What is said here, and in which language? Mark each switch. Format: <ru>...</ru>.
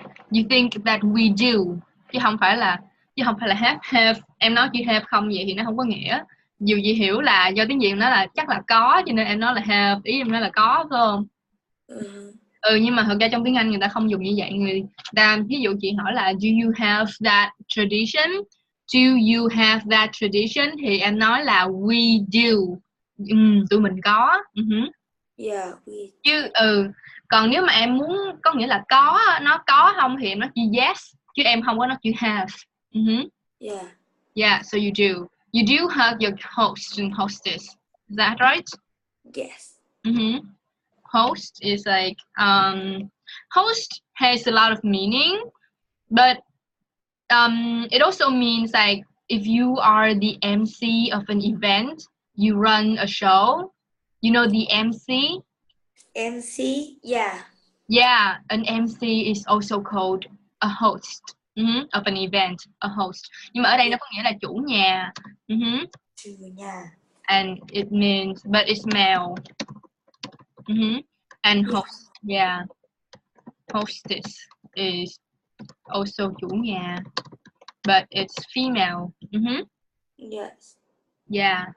<en>You think that we do,</en> <vi>chứ không phải là</vi> <en>have.</en> <vi>Em nói chữ have không vậy thì nó không có nghĩa. Dù gì hiểu là do tiếng Việt nó là chắc là có, cho nên em nói là have, ý em nói là có, phải không? Nhưng mà thật ra trong tiếng Anh người ta không dùng như vậy. Người ta ví dụ chị hỏi là</vi> <en>do you have that tradition? Do you have that tradition?</en> <vi>Thì em nói là</vi> <en>we do.</en> <vi>Tụi mình có.</vi> <en>Yeah, we.</en> <vi>Chứ còn nếu mà em muốn có nghĩa là có, nó có không thì em nói chữ yes, chứ em không có nói chữ have.</vi> <en>Yeah. Yeah, so you do. You do hug your host and hostess. Is that right? Yes. Host is like host has a lot of meaning, but it also means like if you are the MC of an event, you run a show, you know the MC? MC, yeah. Yeah, an MC is also called a host of an event, a host.</en> <vi>Nhưng mà ở đây nó có nghĩa là chủ nhà. Chủ nhà.</vi> <en>And it means, but it's male. And host, yeah, hostess. is also chủ nhà, but it's female. Yes. Yeah.</en>